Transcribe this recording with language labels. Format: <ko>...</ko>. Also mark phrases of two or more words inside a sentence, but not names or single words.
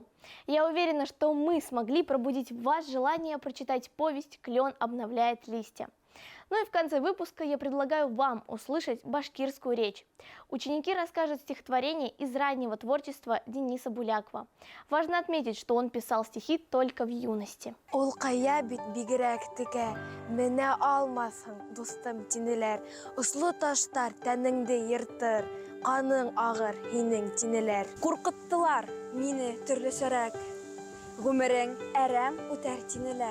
<ru>Я уверена, что мы смогли пробудить в вас желание прочитать повесть «Клен обновляет листья». Ну и в конце выпуска я предлагаю вам услышать башкирскую речь. Ученики расскажут стихотворение из раннего творчества Дениса Булякова. Важно отметить, что он писал стихи только в юности.</ru> <ba>Ул кая бит бигрәк текә, менә алмасын дустым тинеләр, услы таштар тәнеңде йыртыр, каның агыр һинең тинеләр. Куркыттылар мине төрлесәрәк, гомерең әрәм үтәр тинеләр.</ba>